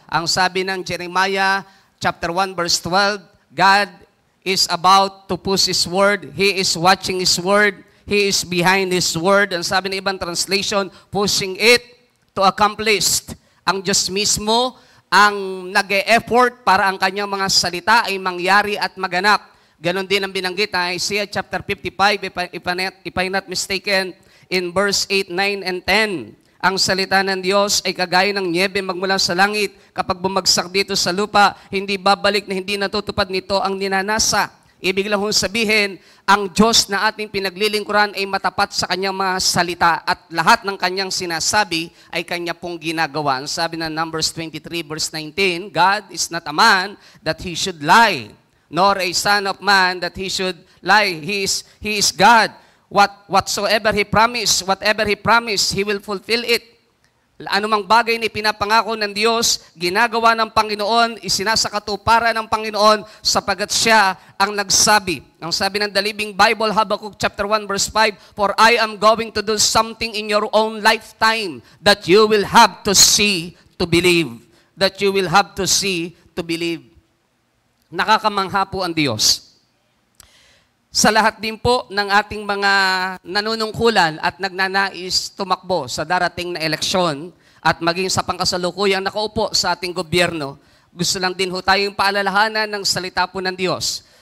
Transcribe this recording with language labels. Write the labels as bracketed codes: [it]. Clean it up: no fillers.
[tl] Ang sabi ng [en] Jeremiah chapter 1, verse 12, God is about to push His word. He is watching His word. He is behind His word. [tl] Ang sabi ng ibang translation, [en] pushing it to accomplish. [tl] Ang Diyos mismo ang nag-e-effort para ang kanyang mga salita ay mangyari at maganap. Ganon din ang binanggit na [en] Isaiah chapter 55, if I'm not mistaken, in verse 8, 9, and 10. [tl] Ang salita ng Diyos ay kagaya ng nyebe magmula sa langit. Kapag bumagsak dito sa lupa, hindi babalik na hindi natutupad nito ang ninanasa. Ibig lang sabihin, ang Diyos na ating pinaglilingkuran ay matapat sa kanyang mga salita at lahat ng kanyang sinasabi ay kanya pong ginagawa. Ang sabi ng [en] Numbers 23 verse 19, God is not a man that He should lie, nor a son of man that He should lie. He is God. Whatsoever He promised, He will fulfill it. [tl] Anumang bagay na pinapangako ng Diyos, ginagawa ng Panginoon, isinasakatuparan ng Panginoon sapagat Siya ang nagsabi. Ang sabi ng [en] The Living Bible, Habakkuk chapter 1 verse 5, for I am going to do something in your own lifetime that you will have to see to believe. That you will have to see to believe. [tl] Nakakamangha po ang Diyos. Sa lahat din po ng ating mga nanunungkulan at nagnanais tumakbo sa darating na eleksyon at maging sa pangkasalukuyang nakaupo sa ating gobyerno, gusto lang din ho tayong paalalahanan ng salita po ng Diyos.